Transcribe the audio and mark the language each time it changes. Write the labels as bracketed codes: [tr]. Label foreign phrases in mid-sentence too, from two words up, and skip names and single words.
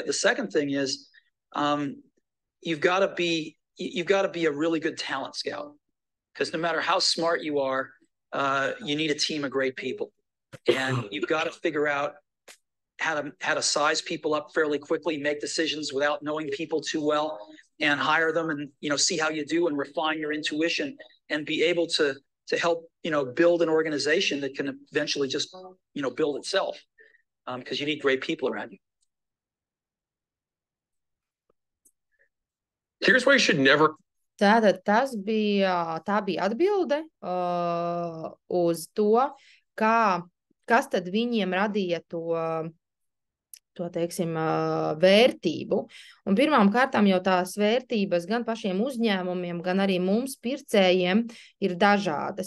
[en] The second thing is you've got to be a really good talent scout, because no matter how smart you are, you need a team of great people, and you've got to figure out how to size people up fairly quickly, make decisions without knowing people too well, and hire them, and see how you do, and refine your intuition, and be able to help build an organization that can eventually just build itself, because you need great people around you. Here's why you should never. [lv] Tātad tā bija atbilde uz to, kas tad viņiem radīja to teiksim, vērtību. Un pirmām kārtām jau tās vērtības gan pašiem uzņēmumiem, gan arī mums pircējiem ir dažādas.